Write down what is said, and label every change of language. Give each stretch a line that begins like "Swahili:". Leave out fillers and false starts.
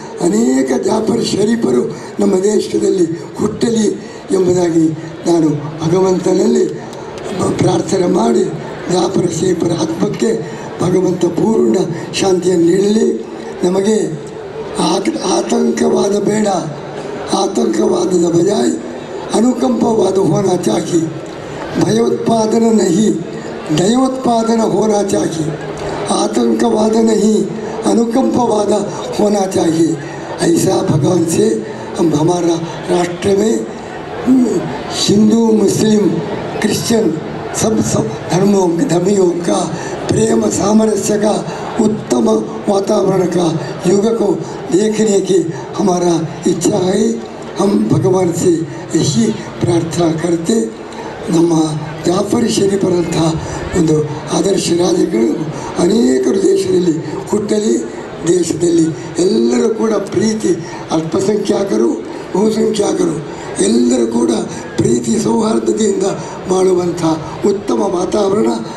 Kannada: ಅನೇಕ ಜಾಫರ್ ಶರೀಫರು ನಮ್ಮ ದೇಶದಲ್ಲಿ ಹುಟ್ಟಲಿ ಎಂಬುದಾಗಿ ನಾನು ಭಗವಂತನಲ್ಲಿ ಪ್ರಾರ್ಥನೆ ಮಾಡಿ ಜಾಫರ್ ಶರೀಫರ ಆತ್ಮಕ್ಕೆ ಭಗವಂತ ಪೂರ್ಣ ಶಾಂತಿಯನ್ನು ನೀಡಲಿ. ನಮಗೆ
Hindi: आतंकवाद
Kannada: ಬೇಡ,
Hindi: आतंकवाद बजाय अनुकंपवाद होना चाहिए, भयोत्पादन नहीं दयोत्पादन होना चाहिए, आतंकवाद नहीं अनुकंपवाद होना चाहिए। ऐसा भगवान से हम हमारा राष्ट्र में हिंदू मुस्लिम क्रिश्चियन सब धर्मियों का प्रेम सामरस्य का उत्तम वातावरण का युग को देखने की हमारा इच्छा है। हम भगवान से यही प्रार्थना करते
Kannada: ನಮ್ಮ ಜಾಫರ್ ಶರೀಫರಂಥ ಒಂದು ಆದರ್ಶ ರಾಜಗಳು ಅನೇಕರು ದೇಶದಲ್ಲಿ ಹುಟ್ಟಲಿ. ದೇಶದಲ್ಲಿ ಎಲ್ಲರೂ ಕೂಡ ಪ್ರೀತಿ, ಅಲ್ಪಸಂಖ್ಯಾತರು ಬಹುಸಂಖ್ಯಾತರು ಎಲ್ಲರೂ ಕೂಡ ಪ್ರೀತಿ ಸೌಹಾರ್ದತೆಯಿಂದ ಮಾಡುವಂಥ ಉತ್ತಮ ವಾತಾವರಣ